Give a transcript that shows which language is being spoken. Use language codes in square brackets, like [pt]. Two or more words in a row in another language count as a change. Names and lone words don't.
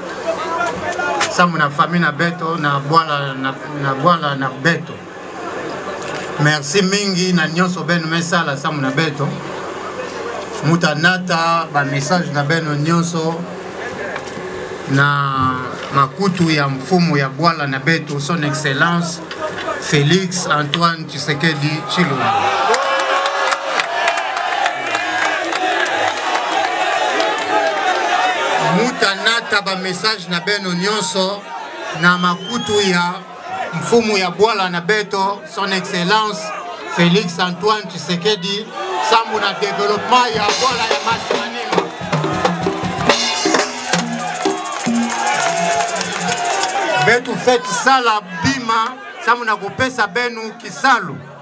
[ktu] Sambu na famille na beto na bwala na beto. Merci mingi na nyonso beno mesala sambu na beto. Mutanata ba message na beno nyonso na makutu ya mfumu ya Bwala na betu [fr] son excellence [ktu] Félix Antoine Tshisekedi Tshilombo. Mutanata ba message na beno nyonso na makutu ya mfumu ya Bwala na beto [fr] son excellence [ktu] Félix Antoine Tshisekedi sambu na développement ya Bwala ya Masimanimba. Betu feti sala bima samu na kupesa benu kisalu.